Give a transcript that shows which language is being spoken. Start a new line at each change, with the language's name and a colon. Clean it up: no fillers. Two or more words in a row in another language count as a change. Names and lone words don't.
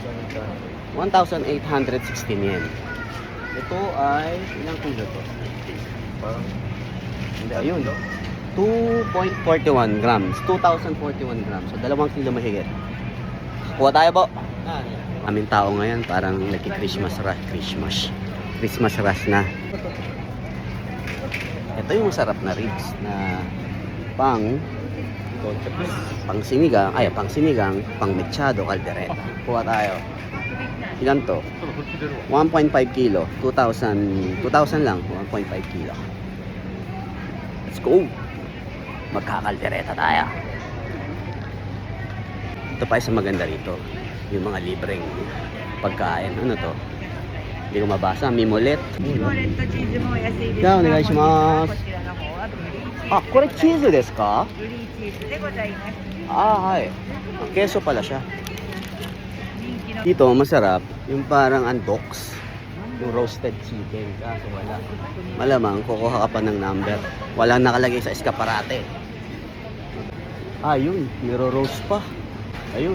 Filipino: 1,816 yen. Ito ay, ilang kilo to? Hindi, ayun. 2.41 grams. 2,041 grams. So, 2 kilo mahigit. Kuha tayo po. Aming tao ngayon, parang nagki-
English: Christmas rush. Christmas rush na.
Filipino: Ito yung masarap na ribs na pang sinigang, pang mechado, caldereta. Kuha tayo. Ilan to? 1.5 kilo. 2,000 lang. 1.5 kilo.
English: Let's go!
Filipino: Magkakaldereta tayo. Ito pa isa maganda rito. Yung mga libreng pagkain. Ano to? Hindi ko mabasa. Mimolet.
Japanese: Mimolet とチーズも安いですじゃあお願いします。こちらの方はブリーチあ、これチーズですか？ブリーチーズでございます。
Filipino: はい。Keso pala siya.
Japanese: 人気の
Filipino: Dito, masarap. Yung parang unbox. Yung
English: roasted chicken.
Filipino: Kaso wala. Malamang, kukuha ka pa ng number. Walang nakalagay sa eskaparate. Yun. Niro-roast pa. Ayun.